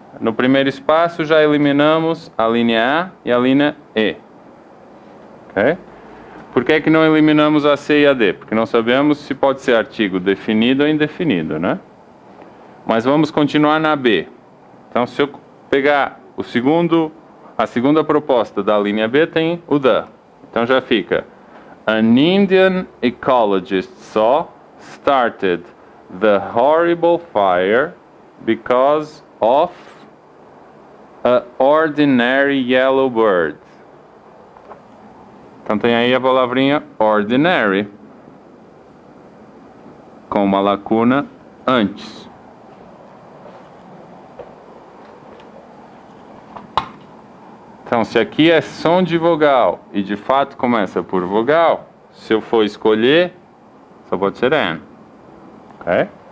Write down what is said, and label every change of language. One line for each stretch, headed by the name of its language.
Portuguese: No primeiro espaço já eliminamos a linha A e a linha E, ok? Por que que não eliminamos a C e a D? Porque não sabemos se pode ser artigo definido ou indefinido, né? Mas vamos continuar na B. Então, se eu pegar a segunda proposta da linha B, tem o the. Então já fica:
English: An Indian ecologist saw started the horrible fire because of a ordinary yellow bird.
Portuguese: Então tem aí a palavrinha ordinary, com uma lacuna antes. Então, se aqui é som de vogal e de fato começa por vogal, se eu for escolher, só pode ser N. Ok?